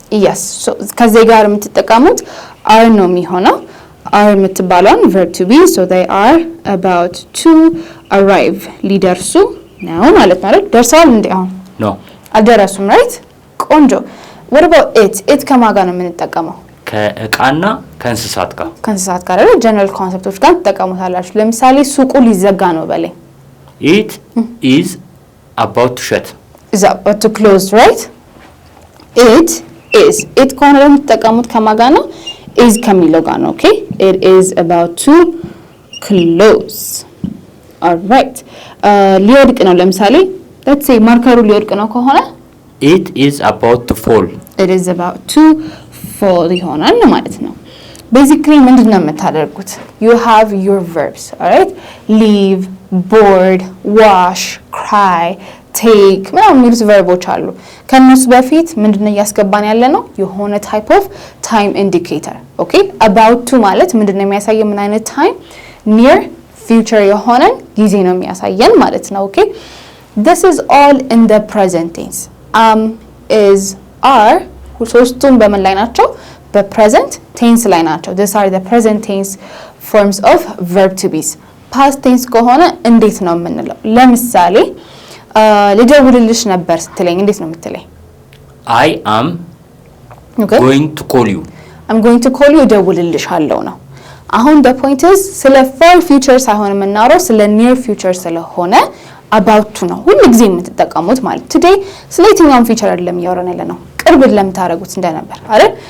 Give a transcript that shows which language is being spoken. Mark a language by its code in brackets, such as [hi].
[am] yes so ከዚህ ጋር የምትጠቀሙት are ነው የሚሆነው። are የምትባለውን verb to be. [en] so they are about to arrive [am] ሊደርሱ ነው ማለት ነው አይደል? ደርሰዋል እንዴ? አሁን [en] no [am] አልደረሱም right? ቆንጆ [en] what about it [am] ከማን ጋር ነው የምንጠቀመው? ከእቃና ከእንስሳት ጋር አይደል? ጀነራል ኮንሰፕቶች ጋር ትጠቀሙታላችሁ። ለምሳሌ ሱቁ ሊዘጋ ነው በላይ [en] it is about to shut. is about to close, right? [am] it ከሆነ የምትጠቀሙት ከማን ጋር ነው? is ከሚለው ጋር ነው። [en] okay it is about to close. [am] all right ሊወድቅ ነው ለምሳሌ let's say ማርከሩ ሊወድቅ ነው ከሆነ [en] it is about to fall. it is about to fall [am] ይሆናል ማለት ነው። [en] basically [am] ምንድነው የምታደርጉት? [en] you have your verbs, all right? [am] leave, board, wash, cry, take ምናምን የሚሉት ቨርቦች አሉ። ከነሱ በፊት ምንድነው እያስገባን ያለ ነው? [en] የሆነ type of time indicator. [am] okay about to ማለት ምንድነው የሚያሳየው? ምን አይነት time? [en] near future [am] የሆነን ጊዜ ነው የሚያሳየን ማለት ነው። [en] okay this is all in the present tense. [am] is, are ሶስቱም በምን ላይ ናቸው? በpresent tense ላይ ናቸው። [en] these are the present tense forms of verb to be. [am] past tense ከሆነ እንዴት ነው የምንለው? ለምሳሌ ልደውልልሽ ነበር ስትለኝ እንዴት ነው የምትለኝ? [en] I am going to call you. I'm going to call you [am] እደውልልሻለሁ ነው። አሁን [en] the point is [am] ስለ far future ሳይሆን የምናወራው ስለ near future ስለሆነ about to ነው ሁሉ ጊዜ የምትጠቀሙት ማለት today ስለ የትኛውም future አይደለም እያወራን ያለ ነው። ቅርብ ለምታረጉት እንደነበር አይደል?